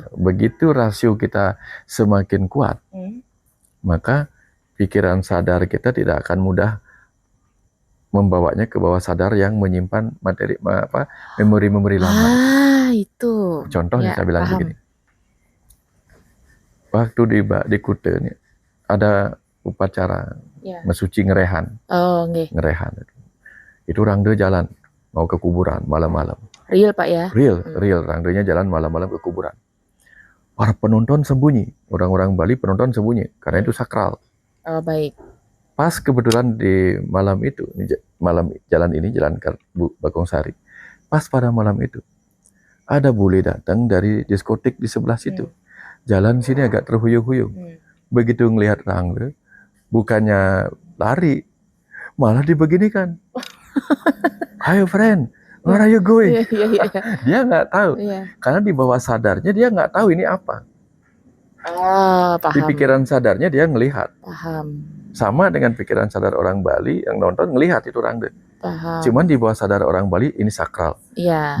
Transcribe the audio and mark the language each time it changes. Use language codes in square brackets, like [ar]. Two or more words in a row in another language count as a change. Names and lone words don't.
[id] Nah, begitu rasio kita semakin kuat, maka pikiran sadar kita tidak akan mudah membawanya ke bawah sadar yang menyimpan memori-memori lama. Itu. Contoh ya, saya bilang begini. Waktu di Kute ini ada upacara mesuci ngerehan. Ngerehan. Itu rangde jalan mau ke kuburan malam-malam. Real, Pak, ya? Real. Rangdenya jalan malam-malam ke kuburan. Para penonton sembunyi. Orang-orang Bali penonton sembunyi karena itu sakral. Baik. Pas kebetulan di malam itu, jalan Bakong Sari. Pas pada malam itu ada bule datang dari diskotik di sebelah situ. Jalan sini agak terhuyung-huyung. Begitu ngelihat rangde, bukannya lari, malah dibeginikan. [en] Ayo friend, where are you going? [id] Dia nggak tahu. Karena di bawah sadarnya dia nggak tahu ini apa. Paham. Di pikiran sadarnya dia ngelihat. Paham. Sama dengan pikiran sadar orang Bali yang nonton ngelihat itu rangde. Paham. Cuman di bawah sadar orang Bali ini sakral. Iya.